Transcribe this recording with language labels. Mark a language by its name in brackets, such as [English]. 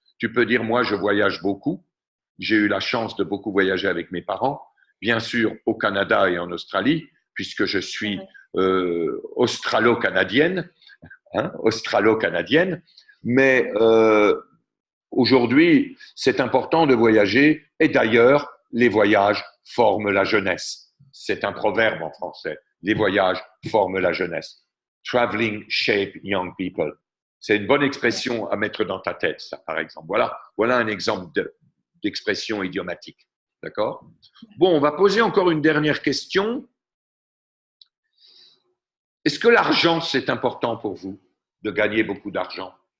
[French] Tu peux dire moi je voyage beaucoup, j'ai eu la chance de beaucoup voyager avec mes parents, bien sûr au Canada et en Australie, puisque je suis australo-canadienne, hein, australo-canadienne, mais aujourd'hui, c'est important de voyager et d'ailleurs, les voyages forment la jeunesse. C'est un proverbe en français. Les voyages forment la jeunesse. [English] Traveling shape young people. [French] C'est une bonne expression à mettre dans ta tête, ça, par exemple. Voilà un exemple d'expression idiomatique. D'accord? Bon, on va poser encore une dernière question. Est-ce que l'argent, c'est important pour vous, de gagner beaucoup d'argent?